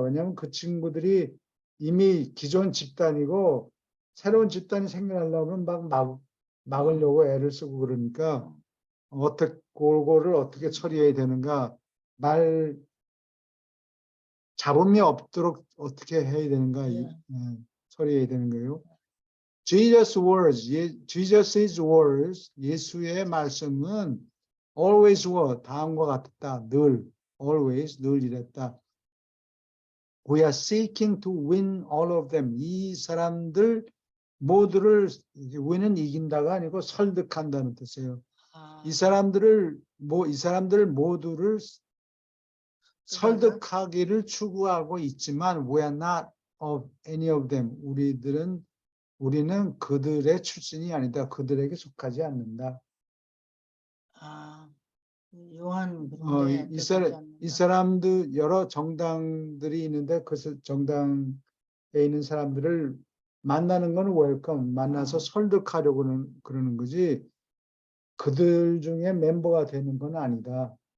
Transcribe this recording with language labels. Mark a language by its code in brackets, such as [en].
[ko] 왜냐하면 그 친구들이 이미 기존 집단이고 새로운 집단이 생겨나려면 막으려고 애를 쓰고 그러니까 그거를 어떻게 처리해야 되는가, 잡음이 없도록 어떻게 해야 되는가, 처리해야 되는 거예요. [en] Jesus' words, Jesus' words, [ko] 예수의 말씀은 [en] always were, [ko] 다음과 같았다, 늘, always, 늘 이랬다. [en] We are seeking to win all of them. [ko] 이 사람들 모두를, win은 이긴다가 아니고 설득한다는 뜻이에요. 이 사람들 모두를 설득하기를 추구하고 있지만 [en] we are not of any of them. [ko] 우리는 그들의 출신이 아니다. 그들에게 속하지 않는다. 요한 그런데 이 사람도 여러 정당들이 있는데 그 정당에 있는 사람들을 만나는 건 웰컴, 만나서 설득하려고 그러는 거지 그들 중에 멤버가 되는 건 아니다.